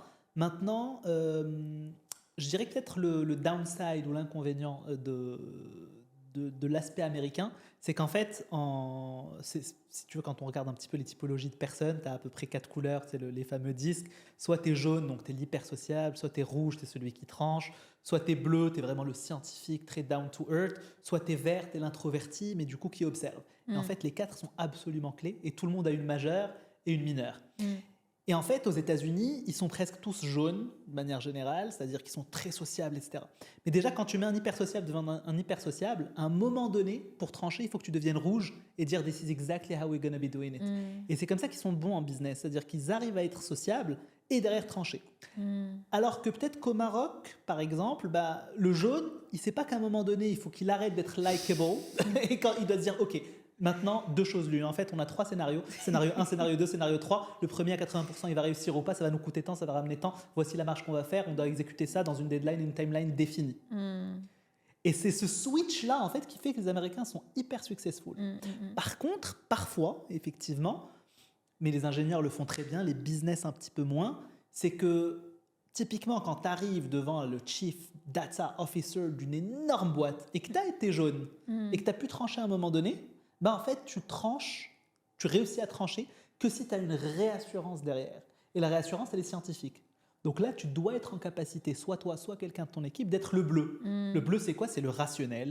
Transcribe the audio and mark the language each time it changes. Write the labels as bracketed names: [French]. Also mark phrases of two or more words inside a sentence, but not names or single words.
[French] Maintenant, je dirais que peut-être le downside ou l'inconvénient de l'aspect américain, c'est qu'en fait, si tu veux, quand on regarde un petit peu les typologies de personnes, tu as à peu près 4 couleurs, c'est les fameux disques. Soit tu es jaune, donc tu es l'hyper sociable, soit tu es rouge, tu es celui qui tranche, soit tu es bleu, tu es vraiment le scientifique, très [English] down to earth, [French] soit tu es vert, tu es l'introverti, mais du coup qui observe. Et en fait, les 4 sont absolument clés et tout le monde a une majeure et une mineure. Et en fait, aux États-Unis, ils sont presque tous jaunes, de manière générale, c'est-à-dire qu'ils sont très sociables, etc. Mais déjà, quand tu mets un hyper sociable devant un hyper sociable, à un moment donné, pour trancher, il faut que tu deviennes rouge et dire [English] "This is exactly how we're gonna be doing it". [French] Et c'est comme ça qu'ils sont bons en business, c'est-à-dire qu'ils arrivent à être sociables et derrière trancher. Alors que peut-être qu'au Maroc, par exemple, le jaune, il ne sait pas qu'à un moment donné, il faut qu'il arrête d'être likable et quand il doit se dire "Ok, maintenant, 2 choses l'une". En fait, on a 3 scénarios. Scénario 1, scénario 2, scénario 3. Le premier à 80%, il va réussir ou pas. Ça va nous coûter tant, ça va ramener tant. Voici la marche qu'on va faire. On doit exécuter ça dans une deadline, une timeline définie. Et c'est ce switch-là, en fait, qui fait que les Américains sont hyper successful. Par contre, parfois, effectivement, mais les ingénieurs le font très bien, les business un petit peu moins, c'est que typiquement, quand tu arrives devant le [English] chief data officer [French] d'une énorme boîte et que tu as été jaune et que tu as pu trancher à un moment donné, en fait, tu réussis à trancher que si tu as une réassurance derrière. Et la réassurance, elle est scientifique. Donc là, tu dois être en capacité, soit toi, soit quelqu'un de ton équipe, d'être le bleu. Le bleu, c'est quoi? C'est le rationnel.